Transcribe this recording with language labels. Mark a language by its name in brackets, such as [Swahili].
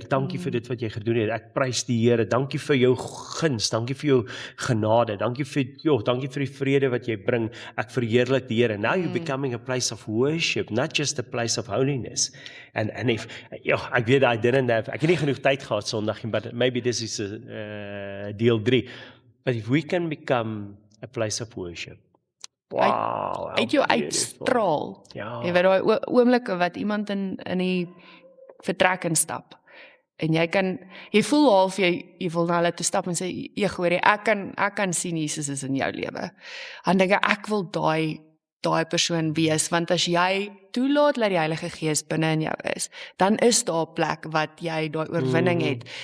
[Afrikaans] Dankie vir dit wat jy gedoen het. Ek prys die Here. Dankie vir jou guns, dankie vir jou genade, dankie vir die vrede wat jy bring. Ek verheerlik die Here. [English] Now you're becoming a place of worship, not just a place of holiness. And if, [Afrikaans] ek weet ek het nie genoeg tyd gehad Sondag, [English] but maybe this is [Afrikaans] deel 3. [English] But if we can become a place of worship. Wow. [Afrikaans] Uit jou uitstraal. Ja. Jy weet daai oomblikke wat iemand in die vertrek instap. En jy voel half jy wil na hulle toe stap en sê, hoor jy, ek kan sien Jesus is in jou lewe. Dan dink ek wil daai persoon wees, want as jy toelaat dat die Heilige Gees binne in jou is, dan is daar 'n plek wat jy daai oorwinning het.